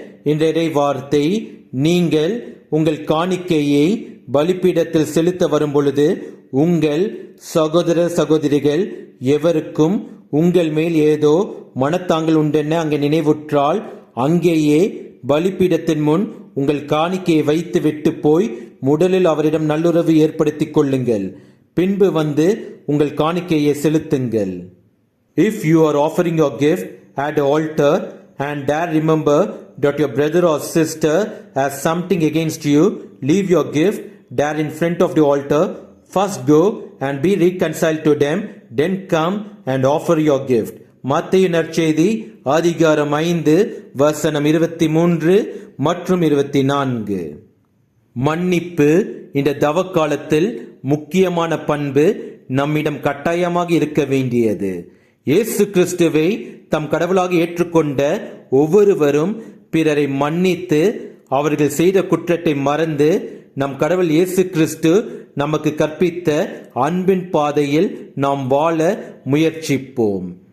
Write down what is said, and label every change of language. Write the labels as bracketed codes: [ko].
[ta] இன்றைய வார்த்தை, நீங்கள் உங்கள் காணிக்கையை பலிபீடத்தில் செலுத்த வரும் பொழுது உங்கள் சகோதர சகோதரிகள் எவருக்கும் உங்கள் மேல் ஏதோ மனத்தாங்கள் உண்டென அங்கே நினைவுற்றால் அங்கேயே பலிபீடத்தின் முன் உங்கள் காணிக்கையை வைத்து விட்டு போய் முதலில் அவரிடம் நல்லுறவு ஏற்படுத்திக் கொள்ளுங்கள். பின்பு வந்து உங்கள் காணிக்கையை செலுத்துங்கள். [en] If you are offering your gift at the altar and there remember that your brother or sister has something against you, leave your gift there in front of the altar. First go and be reconciled to them, then come and offer your gift. [ta] மத்தேயு நற்செய்தி அதிகாரம் 5 வசனம் 23 மற்றும் 24. மன்னிப்பு இந்த தவக்காலத்தில் முக்கியமான பண்பு நம்மிடம் கட்டாயமாக இருக்க வேண்டியது. இயேசு கிறிஸ்துவை தம் கடவுளாக ஏற்றுக்கொண்ட ஒவ்வொருவரும் பிறரை மன்னித்து அவர்கள் செய்த குற்றத்தை மறந்து நம் கடவுள் இயேசு கிறிஸ்து நமக்கு கற்பித்த அன்பின் பாதையில் நாம் வாழ முயற்சிப்போம்.